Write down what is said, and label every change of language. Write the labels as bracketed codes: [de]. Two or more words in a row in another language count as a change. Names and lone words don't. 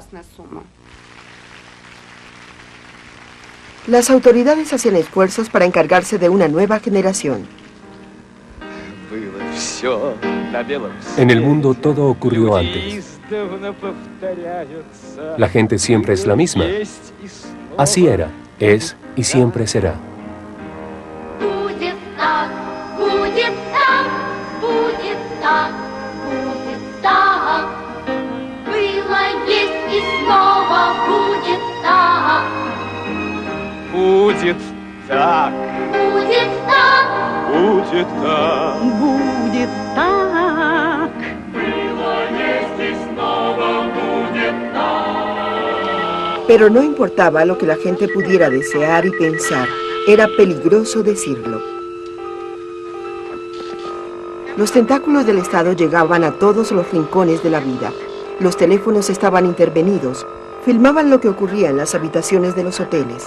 [es] Las autoridades hacían esfuerzos para encargarse de una nueva generación. En el mundo todo ocurrió antes. La gente siempre es la misma. Así era, es y siempre será. [ru] Будет так. Будет так. Будет так. Будет так. Было, есть и снова будет так. [es] Pero no importaba lo que la gente pudiera desear y pensar. Era peligroso decirlo. Los tentáculos del Estado llegaban a todos los rincones de la vida. Los teléfonos estaban intervenidos. Filmaban lo que ocurría en las habitaciones de los hoteles.